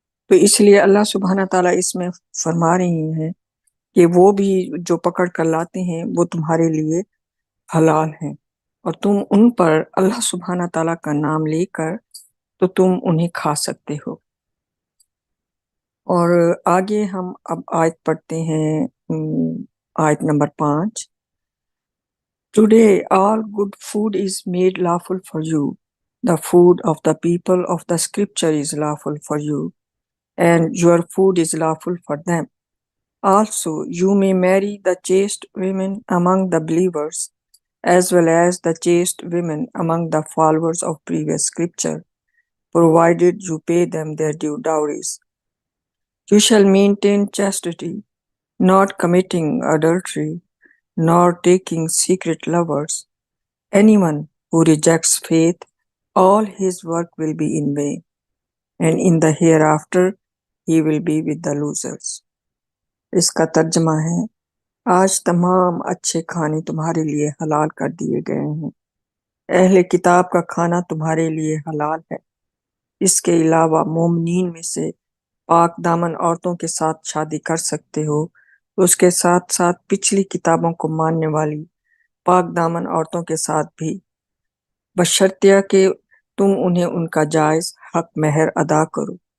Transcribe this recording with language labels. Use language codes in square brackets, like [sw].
[ur] تو اس لیے اللہ سبحانہ تعالیٰ اس میں فرما رہی ہیں کہ وہ بھی جو پکڑ کر لاتے ہیں وہ تمہارے لیے حلال ہیں، اور تم ان پر اللہ سبحانہ تعالیٰ کا نام لے کر تو تم انہیں کھا سکتے ہو۔ اور آگے ہم اب آیت پڑھتے ہیں، آیت number 5۔ [en] Today all good food is made lawful for you. The food of the people of the scripture is lawful for you, and your food is lawful for them. Also, you may marry the chaste women among the believers, as well as the chaste women among the followers of previous scripture, provided you pay them their due dowries. You shall maintain chastity, not committing adultery, nor taking secret lovers. Anyone who rejects faith, all his work will be in vain, and in the hereafter he will be with the losers. [ur] اس کا ترجمہ ہے، آج تمام اچھے کھانے تمہارے لیے حلال کر دیے گئے ہیں۔ اہل کتاب کا کھانا تمہارے لیے حلال ہے۔ اس کے علاوہ مومنین میں سے پاک دامن عورتوں کے ساتھ شادی کر سکتے ہو، اس کے ساتھ ساتھ پچھلی کتابوں کو ماننے والی پاک دامن عورتوں کے ساتھ بھی، بشرطیہ کہ تم انہیں ان کا جائز حق مہر ادا کرو۔